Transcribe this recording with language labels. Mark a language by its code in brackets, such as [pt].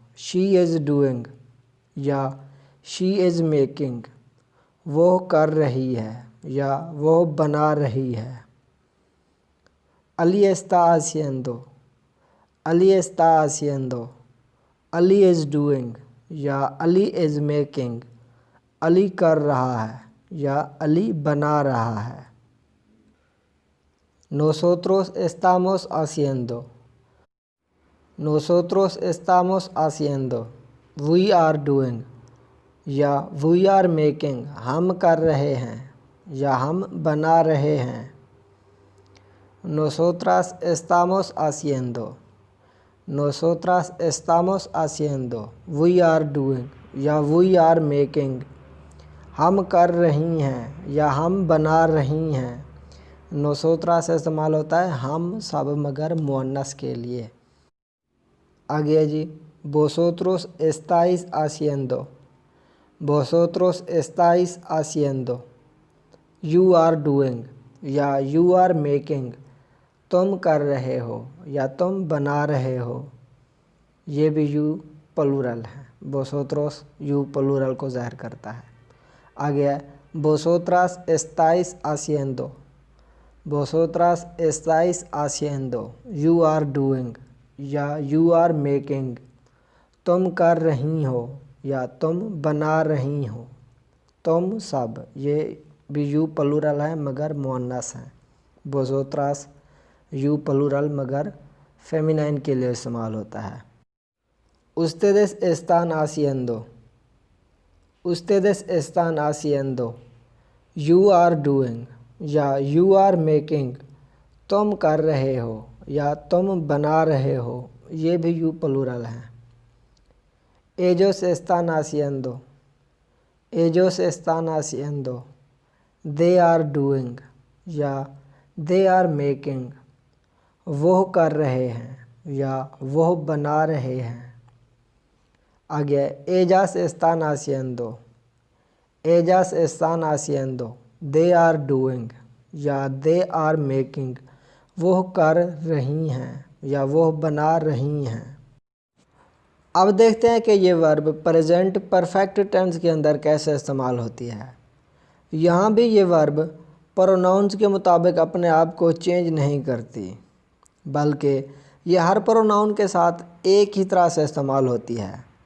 [en] she is doing [hi] या [en] she is making, [hi] वो कर रही है या वो बना रही है। [es] अली está haciendo, अली está haciendo, [en] Ali is doing [hi] या [en] Ali is making, [hi] अली कर रहा है या अली बना रहा है। [es] Nosotros estamos haciendo, nosotros estamos haciendo, [en] we are doing [hi] या [en] we are making, [hi] हम कर रहे हैं या हम बना रहे हैं। [es] Nosotras estamos haciendo, nosotras estamos haciendo, [en] we are doing [hi] या [en] we are making, [hi] हम कर रही हैं या हम बना रही हैं। nosotras से इस्तेमाल होता है हम सब मगर मुअन्नस के लिए। आगे है जी, [es] vosotros estáis haciendo, vosotros estáis haciendo, [en] you are doing [hi] या [en] you are making, [hi] तुम कर रहे हो या तुम बना रहे हो। ये भी यू प्लूरल है, vosotros यू प्लूरल को ज़ाहिर करता है। आगे है [es] vosotras estáis haciendo, vosotras estáis haciendo, [en] you are doing [hi] या [en] you are making, [hi] तुम कर रही हो या तुम बना रही हो। तुम सब ये भी यू प्लूरल है मगर मुअन्नस है। vosotras यू प्लूरल मगर फेमिनाइन के लिए इस्तेमाल होता है। [es] ustedes están haciendo, ustedes están haciendo, [en] you are doing [hi] या [en] you are making, [hi] तुम कर रहे हो या तुम बना रहे हो। ये भी यू प्लूरल है। [es] ellos están haciendo, ellos están haciendo, [en] they are doing [hi] या [en] they are making, [hi] वो कर रहे हैं या वो बना रहे हैं। आगे [es] ellas están haciendo, ellas están haciendo, [en] they are doing [hi] या [en] they are making, [hi] वो कर रही हैं या वो बना रही हैं। अब देखते हैं कि ये वर्ब प्रेजेंट परफेक्ट टेंस के अंदर कैसे इस्तेमाल होती है। यहाँ भी ये वर्ब प्रोनाउंस के मुताबिक अपने आप को चेंज नहीं करती, बल्कि ये हर प्रोनाउन के साथ एक ही तरह से इस्तेमाल होती है।